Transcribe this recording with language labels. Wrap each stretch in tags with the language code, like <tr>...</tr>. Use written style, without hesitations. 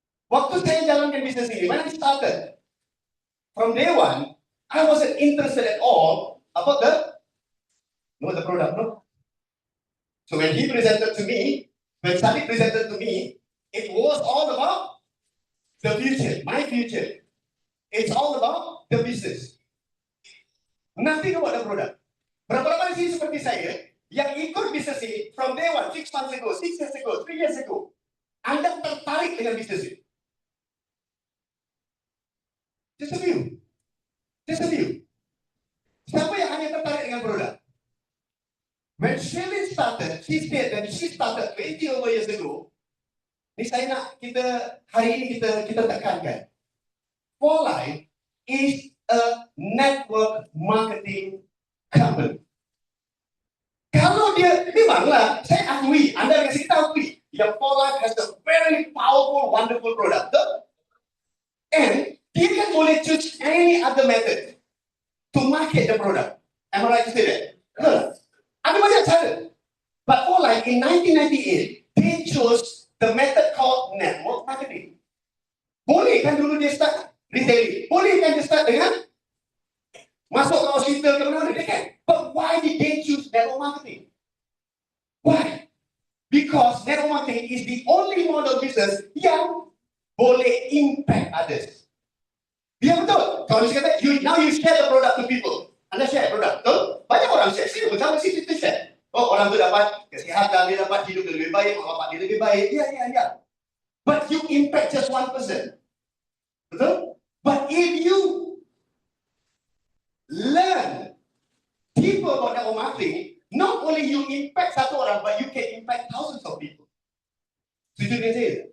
<ms>Waktu saya jalankan bisnes ini,</ms> <en>when I started, from day one, I wasn't interested at all about the product, no. So when he presented to me, when Sadiq presented to me, it was all about the future, my future. It's all about the business. Nothing about the product.</en> <ms>Berapa lama sih seperti saya yang ikut bisnes ini</ms> <en>from day one, 6 months ago, 6 years ago,</en> <ms>3 years ago, anda tertarik dengan bisnes ini?</ms> <en>Just a few. Just a few.</en> <ms>Siapa yang hanya tertarik dengan produk?</ms> <en>When Shelly started, she said that she started 20 over years ago.</en> <ms>Ini saya nak hari ini kita tekankan.</ms> <en>For Life is a network marketing company.</en> <ms>Kalau dia, memanglah, saya akui, anda kasih kita akui, yang</ms> <en>For Life has a very powerful, wonderful product. And</en> <ms>dia kan boleh</ms> <en>choose any other method to market the product. Am I right to say that? No.</en> <ms>Ada banyak cara.</ms> <en>But For Life in 1998, they chose the method called network marketing.</en> <ms>Boleh kan dulu dia start retailing? Boleh kan dia start dengan masuk ke hospital ke mana?</ms> <en>They can. But why did they choose network marketing. Why? Because network marketing is the only model business</en> <ms>yang boleh</ms> <en>impact others.</en> <ms>Dia betul. Kalau dia kata,</ms> <en>now you share the product to people.</en> <ms>Anda share produk, betul? Banyak orang share. Sini bersama sini kita share. Oh, orang tu dapat kesihatan, dia dapat hidup lebih baik, mak bapak dia lebih baik. Ya.</ms> <en>But you impact just one person.</en> <ms>Betul?</ms> <en>But if you learn people about network marketing, not only you impact</en> <ms>satu orang,</ms> <en>but you can impact thousands of people.</en> <ms>Setuju dengan saya?</ms>